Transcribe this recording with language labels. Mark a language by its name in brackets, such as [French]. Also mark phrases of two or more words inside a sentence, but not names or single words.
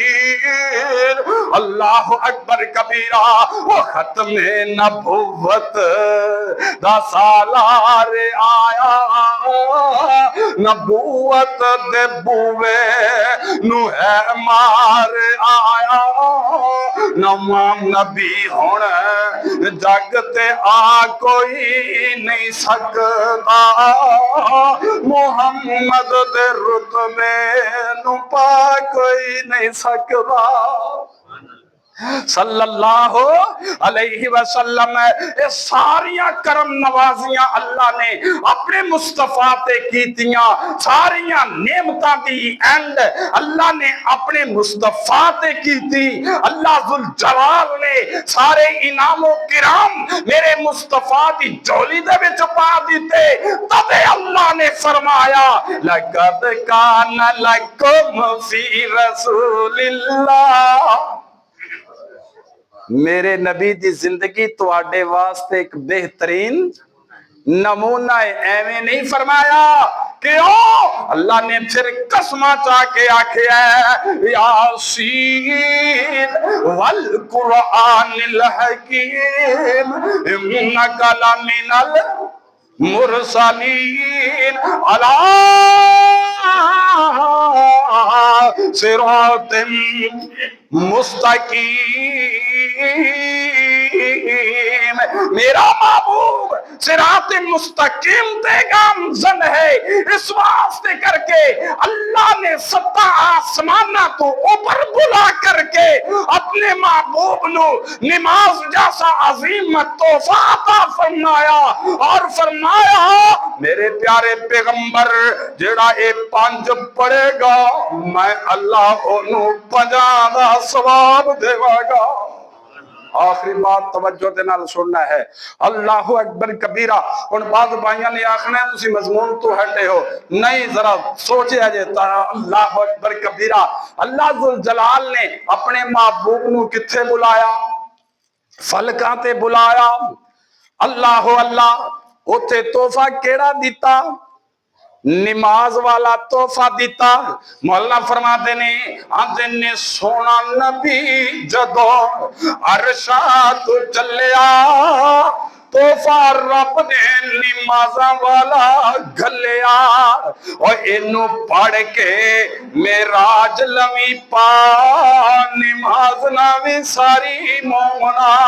[Arabic] اللہ اکبر کبیرہ، [Punjabi] وہ ختم نبوت دا سالار آیا، نبوت دے بوے نو ہے مار آیا، نوام نبی ہونا جگ تے آ کوئی نہیں سکتا، محمد دے رتبے نو پا کوئی نہیں سکتا [Arabic] صلی اللہ علیہ وسلم۔ [Punjabi] یہ ساریاں کرم نوازیاں اللہ نے اپنے مصطفیٰ تے کیتیاں، ساریاں نعمتاں دی اینڈ اللہ نے اپنے مصطفیٰ تے کیتی۔ اللہ ذوالجلال نے سارے انعام و کرام میرے مصطفیٰ دی جولی دے وچ پا دیتے، تب اللہ اللہ نے فرمایا [Arabic] لقد کان لکم فی رسول اللہ, [Punjabi] میرے نبی دی زندگی تہاڈے واسطے اک بہترین نمونہ ہے. ایویں نہیں فرمایا کیوں؟ اللہ نے فیر قسماں چا کے آکھیا [Arabic] یس والقرآن الحکیم انک لمن المرسلین علی صراط مستقیم. [Punjabi] میرا محبوب صراط مستقیم تے گامزن ہے. اس واسطے کرکے اللہ نے ستاں اسماناں تو اوپر بلا کرکے اپنے محبوب نوں نماز جیسا عظیم تحفہ عطا فرمایا اور فرمایا میرے پیارے پیغمبر جیہڑا اے پنج پڑھے گا میں اللہ اونوں 50 دا ثواب دیواں گا. آخری بات توجہ دے نال سننا ہے. [Arabic] اللہ اکبر کبیرا. [Punjabi] ہن باد بھائیاں نے آکھنا ہے تسی مضمون تو ہٹے ہو، نہیں ذرا سوچیا جے [Arabic] اللہ اکبر کبیرا. [Punjabi] اللہ ذوالجلال نے اپنے محبوب نوں کتھے بلایا? فلکاں تے بلایا. اللہ اللہ اوتھے تحفہ کیہڑا دتا? نماز والا تحفہ دتا. مولانا فرماتے نے آندے نے سوہنا نبی جدوں عرشاں تو چلیا تحفہ رب نے نمازاں والا گھلیا اور اینوں پڑھ کے معراج لوی پا نماز نہ بھی ساری مومناں.